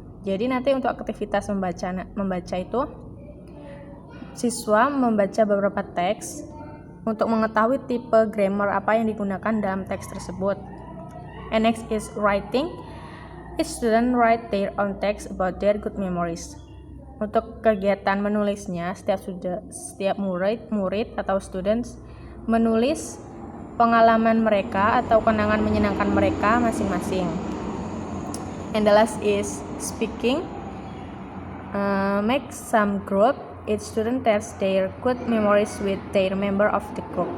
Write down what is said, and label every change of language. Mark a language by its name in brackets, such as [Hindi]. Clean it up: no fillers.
[Indonesian] Jadi nanti untuk aktivitas membaca itu siswa membaca beberapa teks untuk mengetahui tipe grammar apa yang digunakan dalam teks tersebut. [English] And next is writing. Each student write their own text about their good memories. [Indonesian] Untuk kegiatan menulisnya, setiap murid atau students menulis pengalaman mereka atau kenangan menyenangkan mereka masing-masing. [English] And the last is speaking. Make some group. Each student tells their good memories with their member of the group.